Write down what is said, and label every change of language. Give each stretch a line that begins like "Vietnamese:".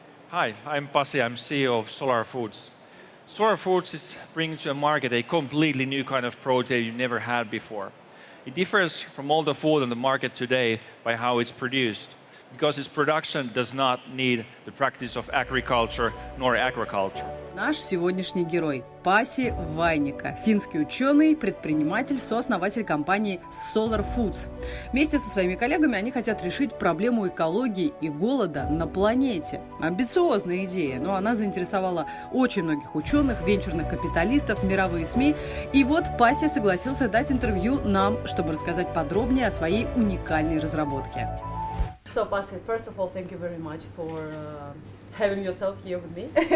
English: Hi, I'm Pasi, I'm CEO of Solar Foods. Solar Foods is bringing to the market a completely new kind of protein you've never had before. It differs from all the food on the market today by how it's produced, because its production does not need the practice of agriculture nor aquaculture.
Russian: Наш сегодняшний герой – Паси Вainikka, финский ученый, предприниматель, сооснователь компании Solar Foods. Вместе со своими коллегами они хотят решить проблему экологии и голода на планете. Амбициозная идея, но она заинтересовала очень многих ученых, венчурных капиталистов, мировые СМИ. И вот Паси согласился дать интервью нам, чтобы рассказать подробнее о своей уникальной разработке.
English: So, Pasi, first of all, thank you very much for having yourself here with me.